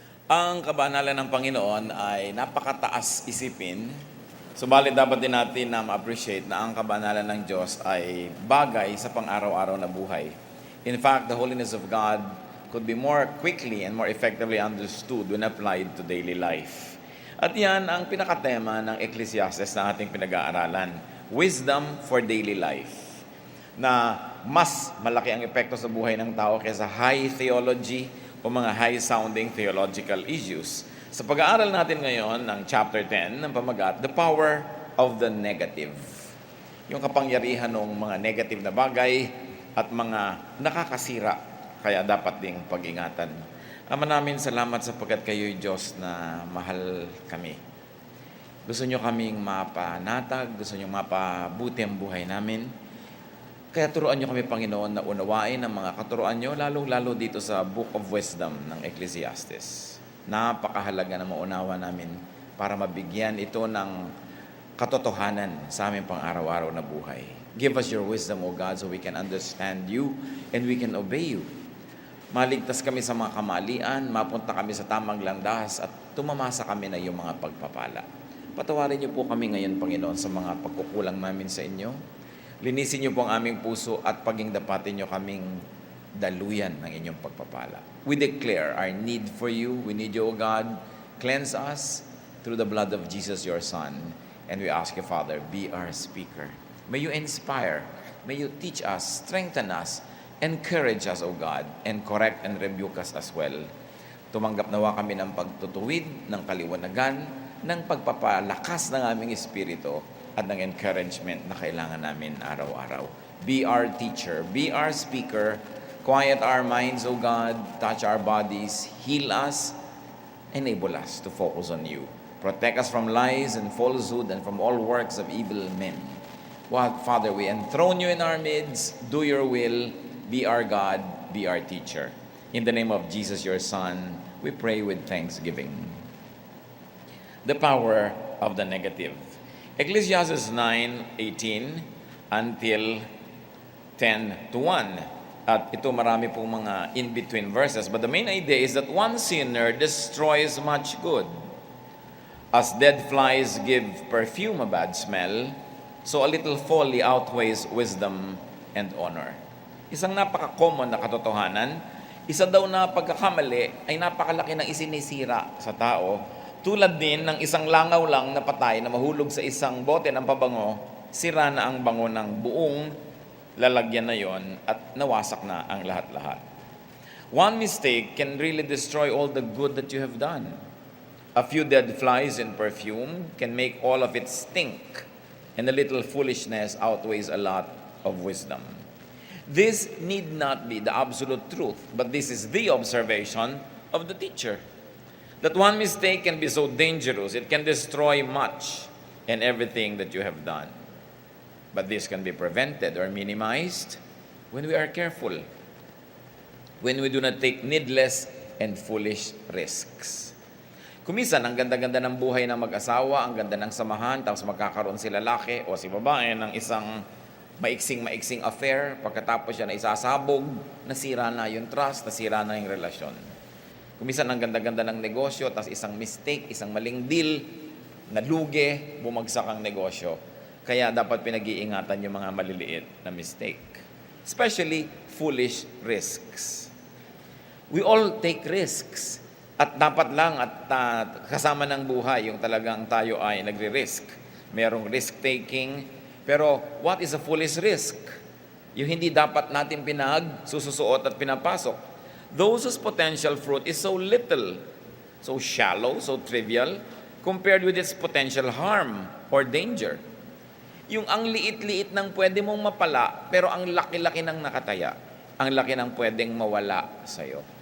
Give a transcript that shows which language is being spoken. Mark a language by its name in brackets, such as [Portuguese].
[Filipino] Ang kabanalan ng Panginoon ay napakataas isipin, subalit dapat din natin na ma-appreciate na ang kabanalan ng Diyos ay bagay sa pang-araw-araw na buhay. [English] In fact, the holiness of God could be more quickly and more effectively understood when applied to daily life. [Filipino] At yan ang pinakatema ng Ecclesiastes na ating pinag-aaralan, Wisdom for Daily Life, na mas malaki ang epekto sa buhay ng tao kaysa [English] high theology [Filipino] o mga [English] high-sounding theological issues. [Filipino] Sa pag-aaral natin ngayon ng chapter 10 ng pamagat, [English] The Power of the Negative. [Filipino] Yung kapangyarihan ng mga negative na bagay at mga nakakasira, kaya dapat ding pag-ingatan. Ama namin, salamat sapagkat kayo'y Diyos na mahal kami. Gusto nyo kaming mapanatag, gusto nyo mapabuti ang buhay namin. Kaya turuan nyo kami, Panginoon, na unawain ang mga katuruan nyo, lalong-lalo dito sa Book of Wisdom ng Ecclesiastes. Napakahalaga na maunawa namin para mabigyan ito ng katotohanan sa aming pang-araw-araw na buhay. [English] Give us your wisdom, O God, so we can understand you and we can obey you. [Filipino] Maligtas kami sa mga kamalian, mapunta kami sa tamang landas at tumamasa kami na iyong mga pagpapala. Patawarin niyo po kami ngayon, Panginoon, sa mga pagkukulang namin sa inyo. Linisin niyo po ang aming puso at pagingdapatin niyo kaming daluyan ng inyong pagpapala. [English] We declare our need for you. We need you, O God. Cleanse us through the blood of Jesus, your Son. And we ask you, Father, be our speaker. May you inspire. May you teach us, strengthen us, encourage us, O God, and correct and rebuke us as well. [Filipino] Tumanggap nawa kami ng pagtutuwid, ng kaliwanagan, ng pagpapalakas ng aming espiritu, at ng encouragement na kailangan namin araw-araw. [English] Be our teacher, be our speaker, quiet our minds, O God, touch our bodies, heal us, enable us to focus on you. Protect us from lies and falsehood and from all works of evil men. Father, we enthrone you in our midst, do your will, be our God, be our teacher. In the name of Jesus, your Son, we pray with thanksgiving. The power of the negative. Ecclesiastes 9:18 until 10:1. [Filipino] At ito marami pong mga in-between verses. [English] But the main idea is that one sinner destroys much good. As dead flies give perfume a bad smell, so a little folly outweighs wisdom and honor. [Filipino] Isang napaka-common na katotohanan, isa daw na pagkakamali ay napakalaki ng isinisira sa tao. Tulad din ng isang langaw lang na patay na mahulog sa isang bote ng pabango, sira na ang bango ng buong lalagyan na yon at nawasak na ang lahat-lahat. [English] One mistake can really destroy all the good that you have done. A few dead flies in perfume can make all of it stink, and a little foolishness outweighs a lot of wisdom. This need not be the absolute truth, but this is the observation of the teacher. That one mistake can be so dangerous, it can destroy much and everything that you have done. But this can be prevented or minimized when we are careful, when we do not take needless and foolish risks. [Filipino] Kumisan, ang ganda-ganda ng buhay ng mag-asawa, ang ganda ng samahan, tapos magkakaroon si lalaki o si babae ng isang maiksing affair, pagkatapos siya na isasabog, nasira na yung trust, nasira na yung relasyon. Kumisan ang ganda-ganda ng negosyo, tapos isang mistake, isang maling deal, nalugi, bumagsak ang negosyo. Kaya dapat pinag-iingatan yung mga maliliit na mistake. [English] Especially foolish risks. We all take risks. [Filipino] At dapat lang at kasama ng buhay yung talagang tayo ay nagre-risk. Merong risk-taking. Pero [English] what is a foolish risk? [Filipino] Yung hindi dapat natin sususuot at pinapasok. [English] Those whose potential fruit is so little, so shallow, so trivial, compared with its potential harm or danger. [Filipino] Yung ang liit-liit ng pwede mong mapala, pero ang laki-laki ng nakataya, ang laki ng pwedeng mawala sa'yo.